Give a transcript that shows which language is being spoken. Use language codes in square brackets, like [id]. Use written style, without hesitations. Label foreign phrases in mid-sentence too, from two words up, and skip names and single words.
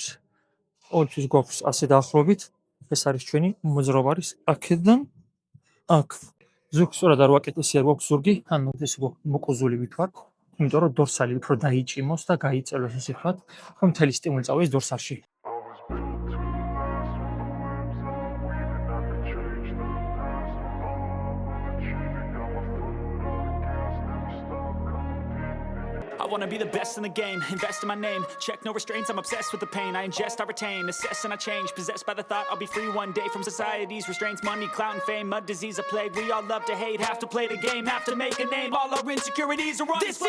[ka] ყოველთვის გვაქვს ასე დაახლოებით. ეს არის ჩვენი მოძრაობა არის აქედან აქ. ზურგს სწორად არ ვაკეთე, ესე არ გვაქვს ზურგი, ანუ ეს მოკუზული ვითვართ, იმიტომ რომ დორსალი უფრო დაიჭიმოს და გაიწელოს, ასე ვთქვათ, რომ მთელი სტიმული წავიდეს დორსალში. [en] I wanna be the best in the game, invest in my name, check no restraints, I'm obsessed with the pain, I ingest, I retain, assess and I change, possessed by the thought I'll be free one day from society's restraints, money, clout and fame, mud, disease, a plague, we all love to hate, have to play the game, have to make a name, all our insecurities are on display.